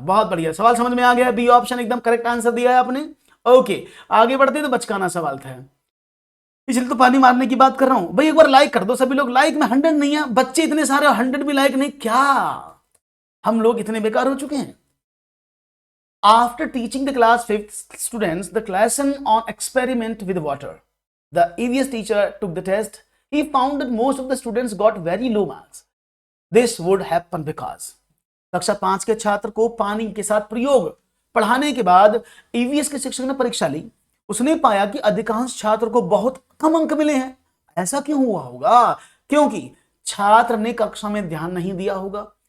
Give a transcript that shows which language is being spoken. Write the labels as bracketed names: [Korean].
[Hindi] बहुत बढ़िया, सवाल समझ में आ गया, बी ऑप्शन एकदम करेक्ट आंसर दिया है आपने। ओके, आगे बढ़ते तो बचकाना सवाल था, इसलिए तो पानी मारने की बात कर रहा हूं भाई। एक बार लाइक कर दो सभी लोग, लाइक में 100 नहीं है, बच्चे इतने सारे 100 भी लाइक नहीं, क्या हम लोग इतने बेकार हो चुके हैं। [English] After teaching the class 5th students the lesson on experiment with water, the EVS teacher took the test. He found that most of the students got very low marks. This would happen because [Hindi] कक्षा 5 के छात्र को पानी के साथ प्रयोग पढ़ाने के बाद ईवीएस के शिक्षक ने परीक्षा ली। उसने पाया कि अधिकांश छात्र को बहुत कम अंक मिले हैं। ऐसा क्यों हुआ होगा, क्योंकि छात्र ने कक्षा में ध्यान नहीं दिया होगा।